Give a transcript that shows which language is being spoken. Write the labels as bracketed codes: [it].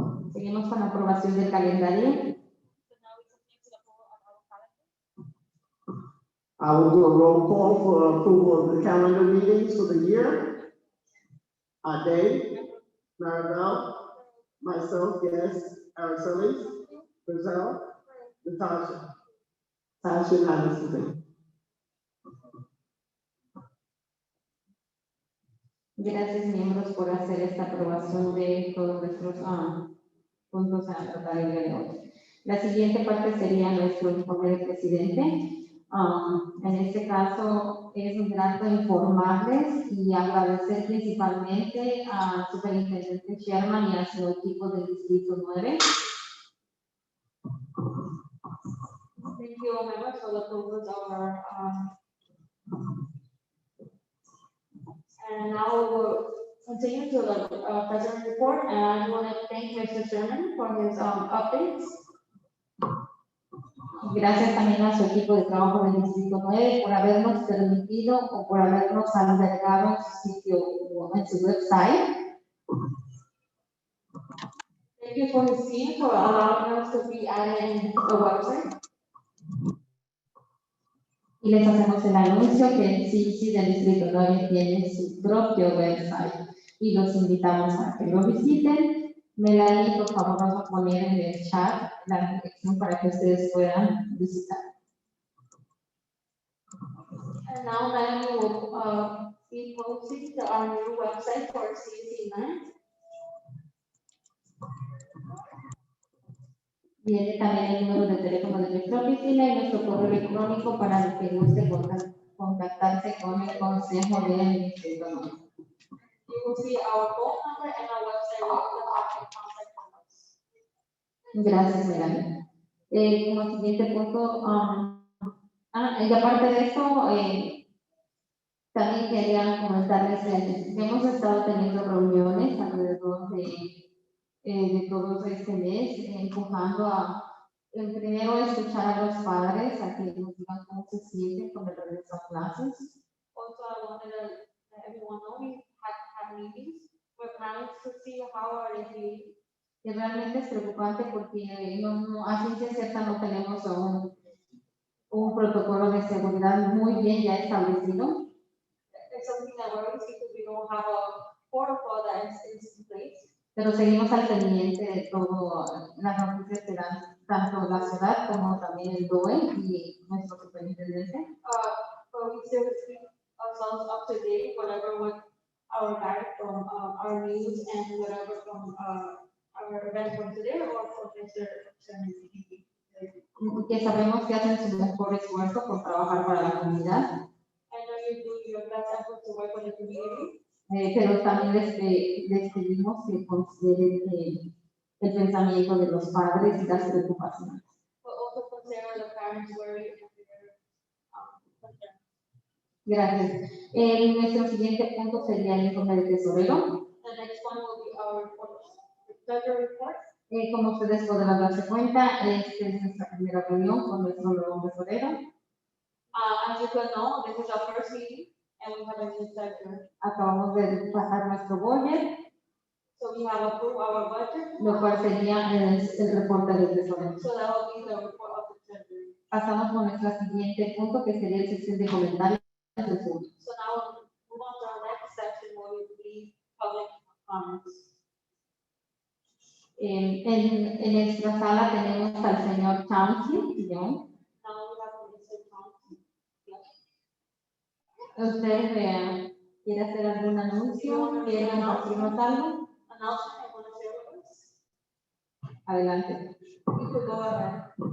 [es] Seguimos con la aprobación del calendario. [en] So now we continue to the approval of our calendar. I will do a roll call for approval of the calendar meetings for the year. Dave, Maribel, myself, yes, Araceli, Brazil, Natasha. Tasha unanimously. [es] Gracias, miembros, por hacer esta aprobación de todos nuestros puntos a tratar el día de hoy. La siguiente parte sería nuestro informe de presidente. En este caso, es un grato informarles y agradecer principalmente al superintendente Sherman y a su equipo del Distrito 9. [en] Thank you, all members, for the approvals of our, and now we'll continue to the president report, and I want to thank Mr. Sherman for his updates. [es] Gracias también a su equipo de trabajo del Distrito 9 por habernos permitido o por habernos albergado en su sitio o en su website. [en] Thank you for his team for allowing us to be added in the website. [es] Y les hacemos el anuncio que el CICI del Distrito 9 tiene su propio website y los invitamos a que lo visiten. Melanie, por favor, vamos a poner en el chat la dirección para que ustedes puedan visitar. [en] And now Melanie will be posting to our new website for CC9. [es] Viene también el número de teléfono de nuestra oficina y nuestro correo electrónico para el que guste contactarse con el Consejo del Distrito 9. [en] You will see our phone number and our website with the contact numbers. [es] Gracias, Melanie. Como siguiente punto, y aparte de esto, también quería comentarles que hemos estado teniendo reuniones alrededor de todo este mes, empujando a, primero, escuchar a los padres, a que nos digan cómo se sienten con el regreso a clases. [en] Also, I wanted to let everyone know we had meetings. We're planning to see how are they feeling. [es] Y realmente es preocupante porque a ciencia cierta no tenemos un protocolo de seguridad muy bien ya establecido. [en] It's something that worries because we don't have a protocol that is in place. [es] Pero seguimos al pendiente de todo las noticias que dan tanto la ciudad como también el DOE y nuestro superintendente. [en] But we still keep ourselves up to date, whatever with our guide from our news and whatever from our event from today or from Mr. Sherman. [es] Que sabemos que hacen su mejor esfuerzo por trabajar para la comunidad. [en] I know you do your best effort to work with the community. [es] Pero también les pedimos que consideren el pensamiento de los padres y las preocupaciones. [en] But also consider the parents' worry and their concern. [es] Gracias. Nuestro siguiente punto sería el informe del tesorero. [en] The next one will be our report, the treasury report. [es] Como ustedes podrán darse cuenta, esta es nuestra primera reunión con nuestro nuevo tesorero. [en] As you can know, this is our first meeting and we have a new treasurer. [es] Acabamos de pasar nuestro budget, [en] So we have approved our budget. [es] lo cual sería el reporte del tesorero. [en] So that will be the report of the treasury. [es] Pasamos con nuestro siguiente punto, que sería el sección de comentarios del público. [en] So now we'll move on to our next section where we will be public comments. [es] En nuestra sala tenemos al señor Chauncey, ¿no? [en] Now we have Mr. Thompson. [es] ¿Usted quiere hacer algún anuncio? ¿Quiere compartirnos algo? [en] Announcement I want to share with us. [es] Adelante. [en] You could go ahead.